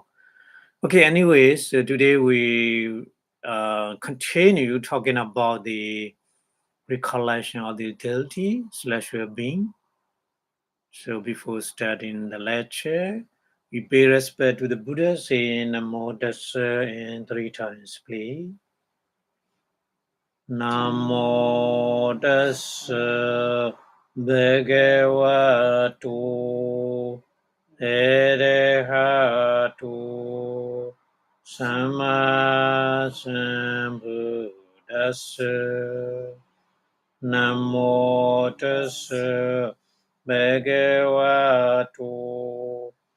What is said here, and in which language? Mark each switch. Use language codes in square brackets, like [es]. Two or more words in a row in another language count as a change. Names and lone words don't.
[en] Okay, anyways, today we continue talking about the recollection of the utility / well-being. So before starting the lecture, we pay respect to the Buddha, saying [pi] Namo Tassa [en] and 3 times, please. [pi] Namo Tassa Bhagavato Arahatu Sama Sambuddhassa Namo Tassa Bhagavato